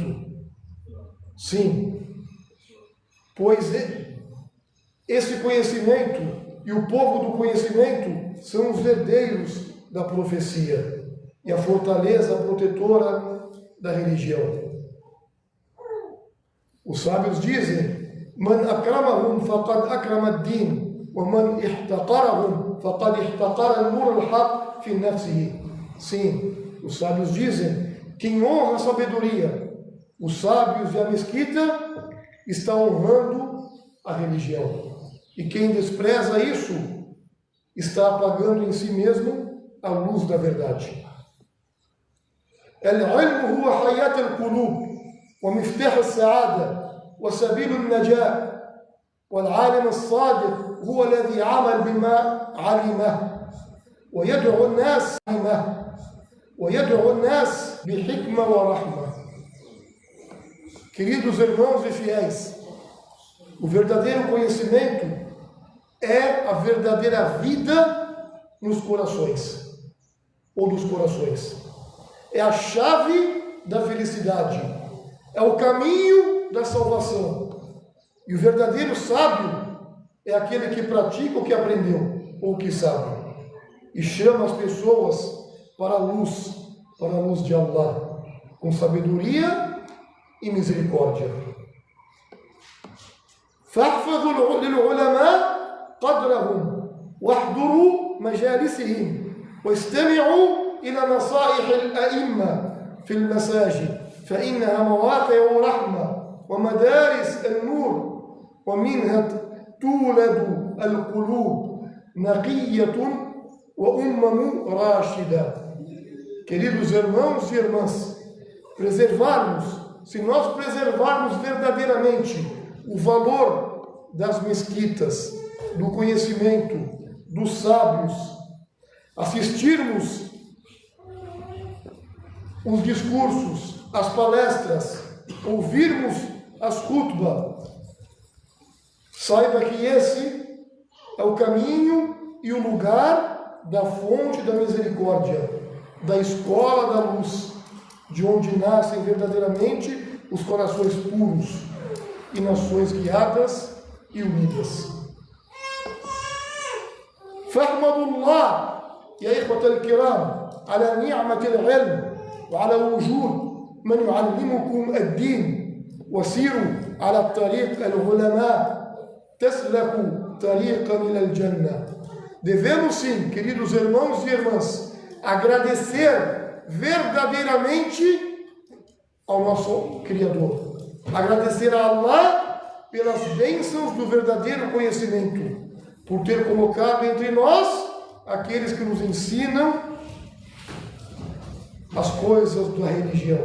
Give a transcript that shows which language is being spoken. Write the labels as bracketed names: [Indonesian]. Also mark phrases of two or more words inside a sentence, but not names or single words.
[Portuguese] Sim, pois esse conhecimento e o povo do conhecimento são os herdeiros da profecia e a fortaleza protetora da religião. Os sábios dizem: [Arabic] من أكرمهم فقد أكرم الدين، ومن احتقرهم فقد احتقر النور الحق في نفسه. [Portuguese] Sim, os sábios dizem: quem honra a sabedoria, os sábios e a mesquita, está honrando a religião. E quem despreza isso, está apagando em si mesmo a luz da verdade. [Arabic] العلم هو حياة القلوب ومفتاح السعادة وسبيل النجاة، والعالم الصادق هو الذي عمل بما علمه ويدعو الناس بحكمة ورحمة. [Portuguese] Queridos irmãos e fiéis, o verdadeiro conhecimento é a verdadeira vida nos corações, ou dos corações. É a chave da felicidade, é o caminho da salvação. E o verdadeiro sábio é aquele que pratica o que aprendeu, ou que sabe, e chama as pessoas para a luz de Allah, com sabedoria e misericórdia. [Arabic] فاحفظوا للعلماء قدرهم واحضروا مجالسهم واستمعوا إلى نصائح الأئمة في المساجد فإنها مواقع رحمة ومدارس النور ومنها تولد القلوب نقية وأمم راشدة. [Portuguese] Queridos irmãos e irmãs, se nós preservarmos verdadeiramente o valor das mesquitas, do conhecimento, dos sábios, assistirmos os discursos, as palestras, ouvirmos as khutbah, saiba que esse é o caminho e o lugar da fonte da misericórdia, da escola da luz, de onde nascem verdadeiramente os corações puros e nações guiadas e unidas. [Arabic] فاحمدوا الله يا إخوة الكرام على نعمة العلم وعلى وجود من يعلمكم الدين وسيروا على الطريق العلماء تسلكوا طريقا إلى الجنة. [Portuguese] Devemos sim, queridos irmãos e irmãs, agradecer verdadeiramente ao nosso Criador, agradecer a Allah pelas bênçãos do verdadeiro conhecimento, por ter colocado entre nós aqueles que nos ensinam as coisas da religião.